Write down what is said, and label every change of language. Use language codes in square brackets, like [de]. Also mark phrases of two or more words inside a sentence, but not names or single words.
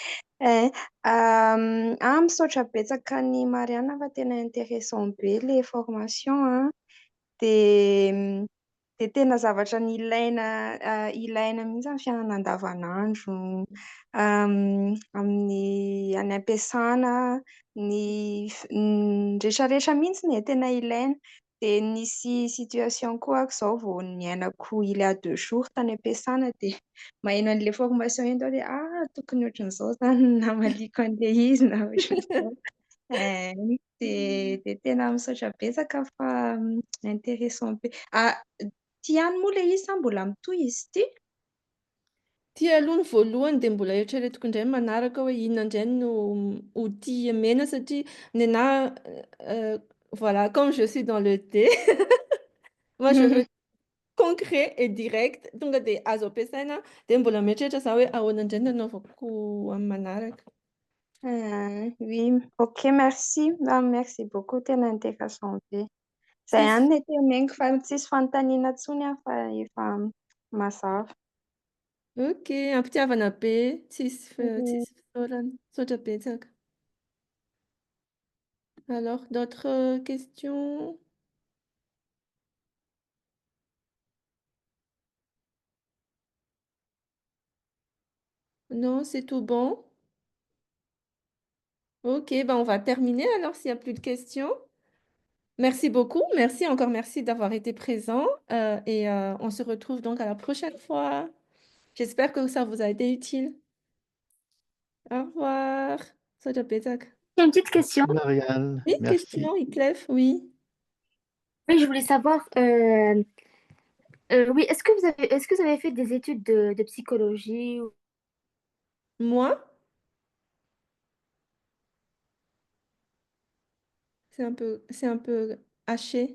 [mg] Misaotra betsaka ny Mariana fa tena intéressant be [fr] le formation [mg] de tena zavatra ny ilaina mihitsy amin'ny fiainana andavanandro amin'ny any am-piasana ny rehetrarehetra mihitsy ny tena ilaina de nisy situation koa ako zao vao niainako [fr] il y a 2 jours [mg] tany am-piasana de maheno an'le formation iny tao de tokony ohatran'izao zany namaliko an'le izy na ohatran'izao. De tena misaotra betsaka fa intéressant be. Ty ihany moa le izy sa mbola mitohy izy ty? Ty aloha ny voalohany dia mbola eritreretiko indray manaraka hoe inona indray no ho tia mena satria nenaha [fr] voilà, comme je suis dans le thé, moi je veux concret et direct. [mg] Tonga dia azo ampiasaina dia mbola mieritreritra za hoe ahoana indray no anaovako amin'ny manaraka. [fr] Oui, ok, merci. Merci beaucoup, [mg] tena intéressant be. Zay ihany no teneniko fa tsisy fanontaniana intsony fa efa mazava. Ok, ampitiavana be, tsisy fisaorana, misaotra betsaka. [fr] Alors, d'autres questions? Non, c'est tout bon. Ok, ben on va terminer alors s'il n'y a plus de questions. Merci beaucoup, encore merci d'avoir été présent et on se retrouve donc à la prochaine fois. J'espère que ça vous a été utile. Au revoir. [mg] Misaotra betsaka. [fr] J'ai une petite question. Marianne, Oui, merci. question, Iclef, oui. Oui, je voulais savoir, oui, est-ce que vous avez fait des études de psychologie ou... Moi, c'est un peu haché.